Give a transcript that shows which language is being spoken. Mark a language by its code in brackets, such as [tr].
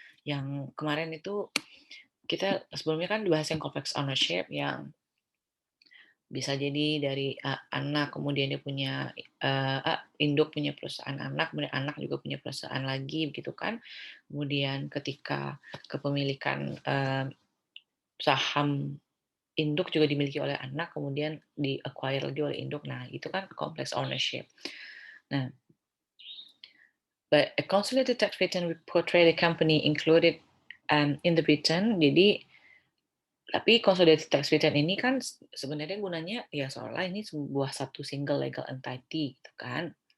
[id] Yang kemarin itu kita sebelumnya kan dibahas yang complex ownership yang bisa jadi dari anak, kemudian dia punya induk punya perusahaan anak, kemudian anak juga punya perusahaan lagi begitu kan. Kemudian ketika kepemilikan saham induk juga dimiliki oleh anak, kemudian di-acquire lagi oleh induk. Nah, itu kan complex ownership. [en] Nah, but a consolidated tax return will portray the company included in the return. [id] Jadi, tapi consolidated tax return ini kan sebenarnya gunanya ya seolah ini sebuah satu single legal entity, gitu kan.